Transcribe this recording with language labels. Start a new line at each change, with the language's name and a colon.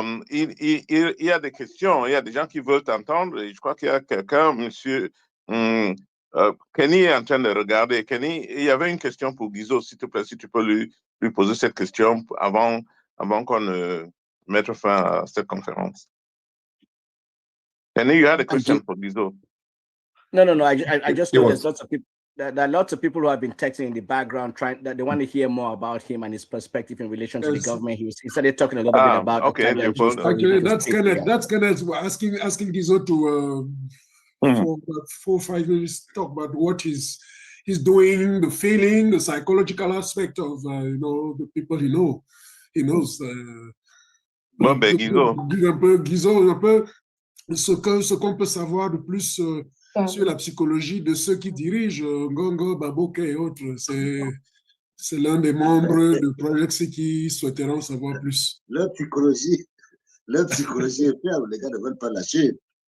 French: Il y a des questions, il y a des gens qui veulent t'entendre. Et je crois qu'il y a quelqu'un, monsieur Kenny est en train de regarder. Kenny, il y avait une question pour Guyzo, s'il te plaît, si tu peux lui lui poser cette question avant qu'on ne mette fin à cette conférence.
English: Kenny, you had a question for Guyzo. No. I just know there's lots of people. There are lots of people who have been texting in the background, trying that they want to hear more about him and his perspective in relation to the government. He started talking a little bit about okay. Actually, that's Kenneth asking Guyzo to for 4 or 5 minutes talk about what he's doing, the feeling, the psychological aspect of the people he knows. Guyzo.
French: Un peu ce qu'on peut savoir de plus sur la psychologie de ceux qui dirigent Ngongo, Baboke et autres. C'est l'un des membres de Project qui souhaiteront en savoir plus. Leur psychologie est ferme, les gars ne veulent pas lâcher.